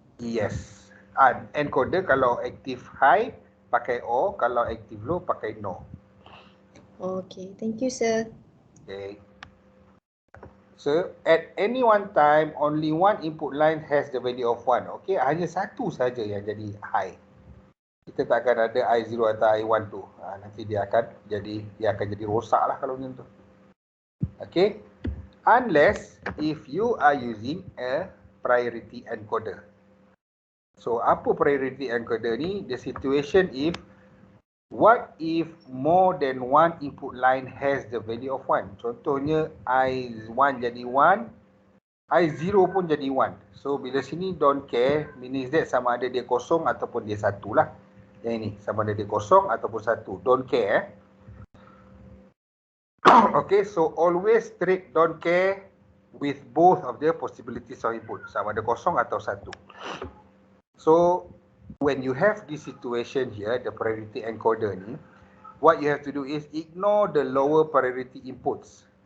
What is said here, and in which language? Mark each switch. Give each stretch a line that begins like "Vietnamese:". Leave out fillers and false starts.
Malay: Yes. Encoder kalau active high pakai O, kalau active low pakai no.
English: Okay, thank you sir. Okay. So at any one time, only one input line has the value of 1.
Malay: Okay, hanya satu saja yang jadi high. Kita tak akan ada I0 atau I1 tu. Nanti dia akan jadi rosak lah kalau macam tu. Okay.
English: Unless if you are using a priority encoder.
Malay: So apa priority encoder ni?
English: The situation if what if more than one input line has the value of 1?
Malay: Contohnya I1 jadi 1, I0 pun jadi 1. So bila sini don't care,
English: means that
Malay: sama ada dia kosong ataupun dia satu lah. Yang ini sama ada dia kosong ataupun satu.
English: Don't care. Okay, so always treat don't care with both of the possibilities of input,
Malay: sama ada kosong atau satu.
English: So when you have this situation here, the priority encoder ni, what you have to do is ignore the lower priority inputs.